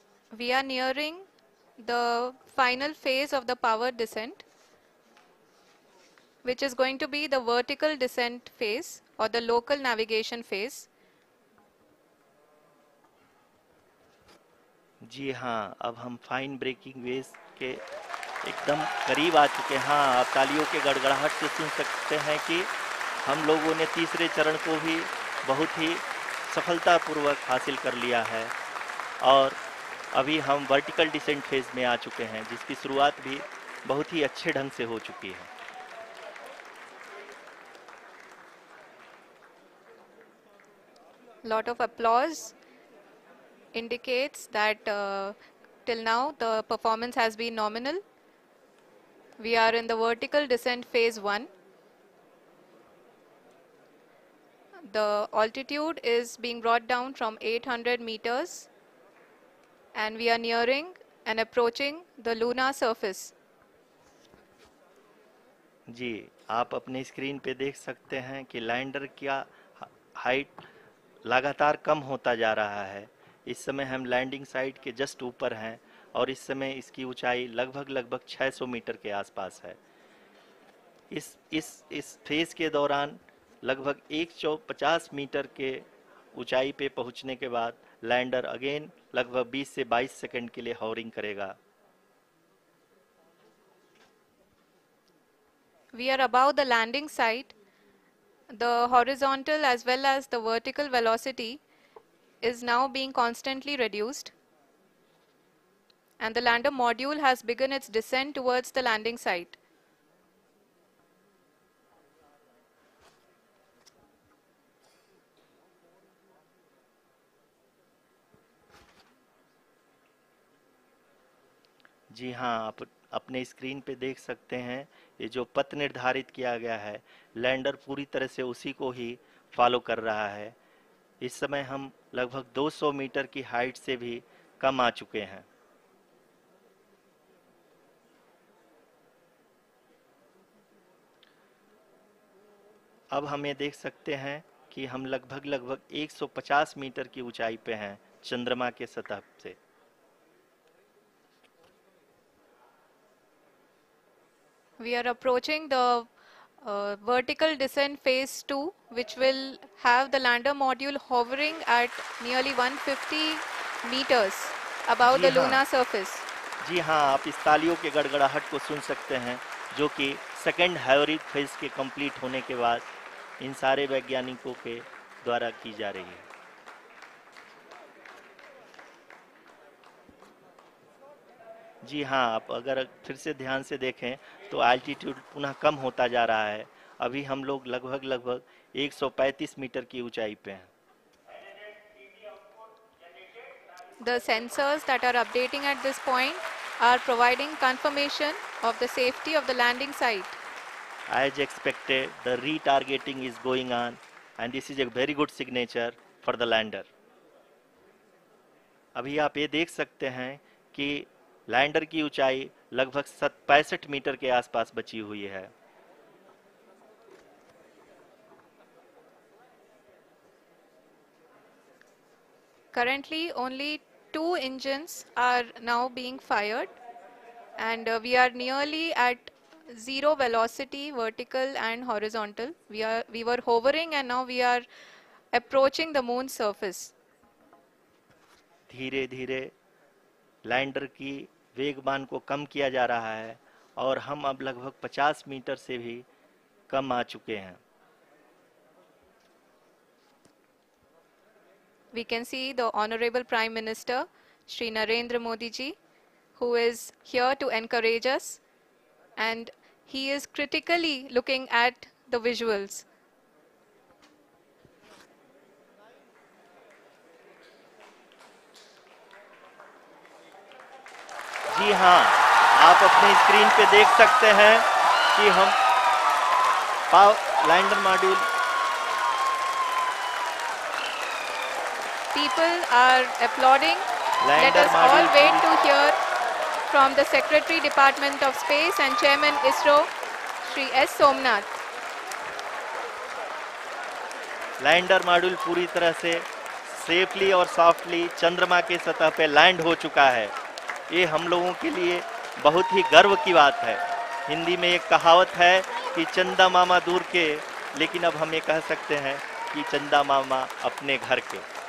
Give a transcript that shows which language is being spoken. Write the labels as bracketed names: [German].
[English] We are nearing the final phase of the power descent, which is going to be the vertical descent phase or the local navigation phase. [Hindi] जी हाँ, अब हम fine breaking waves के एकदम करीब आ चुके हैं। हाँ, आप तालियों के गड़गड़ाहट से सुन सकते हैं कि हम लोगों ने तीसरे चरण को भी बहुत ही सफलतापूर्वक हासिल कर लिया है और अभी हम वर्टिकल डिसेंट फेज में आ चुके हैं, जिसकी शुरुआत भी बहुत ही अच्छे ढंग से हो चुकी है। [English] Lot of applause indicates that till now the performance has been nominal. We are in the vertical descent phase 1. The altitude is being brought down from 800 meters and we are nearing and approaching the lunar surface. [Hindi] जी, आप अपने screen पे देख सकते हैं कि lander का height लगातार कम होता जा रहा है। इस समय हम लैंडिंग साइट के जस्ट ऊपर हैं और इस समय इसकी ऊंचाई लगभग 600 मीटर के आसपास है। इस फेज के दौरान लगभग 150 मीटर के ऊंचाई पे पहुंचने के बाद लैंडर अगेन लगभग 20 से 22 सेकंड के लिए हॉवरिंग करेगा। [English] We are above the landing site. The horizontal as well as the vertical velocity is now being constantly reduced. And the lander module has begun its descent towards the landing site. [Hindi] जी हाँ, आप अपने screen पे देख सकते हैं ये जो पथ निर्धारित किया गया है, लैंडर पूरी तरह से उसी को ही फॉलो कर रहा है। इस समय हम लगभग 200 मीटर की हाइट से भी कम आ चुके हैं। अब हम ये देख सकते हैं कि हम लगभग 150 मीटर की ऊंचाई पे हैं चंद्रमा के सतह से। [English] We are approaching the vertical descent phase 2, which will have the lander module hovering at nearly 150 meters above the lunar surface. [Hindi] जी हाँ, आप इस तालियों के गड़गड़ाहट को सुन सकते हैं, जो कि सेकंड हाइब्रिड फेज के कंप्लीट होने के बाद इन सारे वैज्ञानिकों के द्वारा की जा रही है। जी हाँ, आप अगर फिर से ध्यान से देखें तो एल्टीट्यूड पुनः कम होता जा रहा है। अभी हम लोग लगभग 135 मीटर की ऊंचाई पे हैं। [English] The sensors that are updating at this point are providing confirmation of the safety of the landing site. As expected, the retargeting is going on and this is a very good signature for the lander. [Hindi] अभी आप ये देख सकते हैं कि lander की ऊंचाई लगभग 65 मीटर के आसपास बची हुई है। [English] Currently, only 2 engines are now being fired, and we are nearly at zero velocity, vertical and horizontal. We were hovering, and now we are approaching the moon's surface. [Hindi] धीरे धीरे लैंडर की वेगमान को कम किया जा रहा है और हम अब लगभग 50 मीटर से भी कम आ चुके हैं। [English] We can see the Honorable Prime Minister, Shri Narendra Modi ji, who is here to encourage us, and he is critically looking at the visuals. [Hindi] जी हाँ, आप अपनी स्क्रीन पे देख सकते हैं कि हम lander module [English] people are applauding. Let [Hindi] lander [English] us all [Hindi] module [English] wait to hear from the Secretary, Department of Space and Chairman ISRO, Shri S. Somnath. [Hindi] Lander module पूरी तरह से सेफली और सॉफ्टली चंद्रमा के सतह पे लैंड हो चुका है। ये हम लोगों के लिए बहुत ही गर्व की बात है। हिंदी में एक कहावत है कि चंदा मामा दूर के, लेकिन अब हम ये कह सकते हैं कि चंदा मामा अपने घर के।